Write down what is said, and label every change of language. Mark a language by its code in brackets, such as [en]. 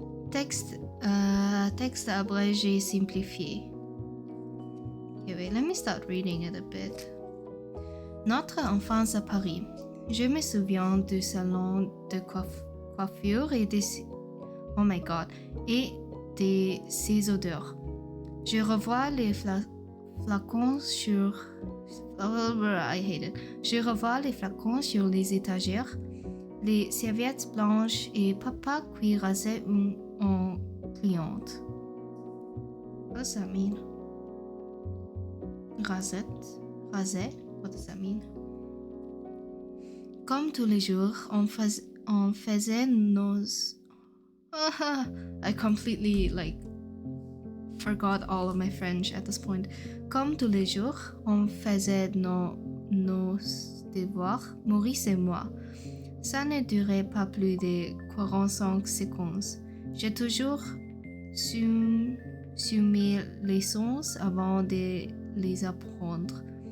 [fr] Texte abrégé simplifié. [en] Okay, wait, let me start reading it a bit. [fr] Notre enfance à Paris. Je me souviens du salon de coiffure et des... [en] Oh my god. [fr] Et de ses odeurs. Je revois les flacons sur... [en] I hate it. [fr] Je revois les flacons sur les étagères, les serviettes blanches et papa qui rasait en cliente. [en] What does that mean? Rasait? What does that mean? [fr] Comme tous les jours, on faisait nos... [en] I completely forgot all of my French at this point. [fr] Comme tous les jours, on faisait nos devoirs, Maurice et moi. Ça ne durait pas plus de 45 secondes. J'ai toujours su mes leçons avant de les apprendre.